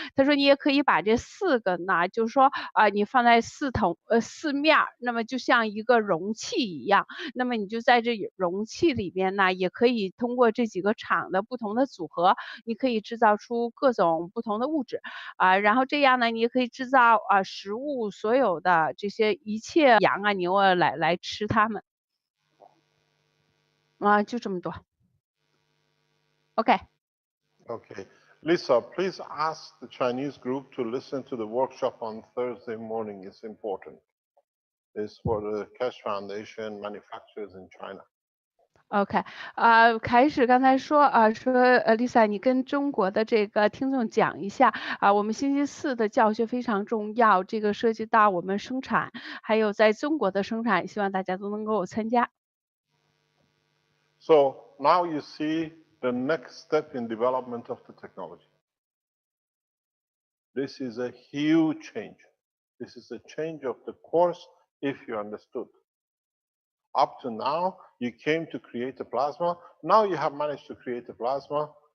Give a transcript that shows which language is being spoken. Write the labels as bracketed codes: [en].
[zh] 他说你也可以把这4个呢，就是说你放在4面，那么就像一个容器一样，那么你就在这容器里边呢，也可以通过这几个场的不同的组合，你可以制造出各种不同的物质然后这样呢，你也可以制造食物，所有的这些一切羊啊牛啊来吃它们就这么多。 [en] OK。 Okay. Lisa, please ask the Chinese group to listen to the workshop on Thursday morning. It's important. It's for the Cash Foundation manufacturers in China. [zh] OK，开始刚才说Lisa，你跟中国的这个听众讲一下我们星期4的教学非常重要，这个涉及到我们生产，还有在中国的生产，希望大家都能够参加。 [en] So now you see the next step in development of the technology. This is a huge change. This is a change of the course if you understood. Up to now, you came to create a plasma. Now you have managed to create a plasma.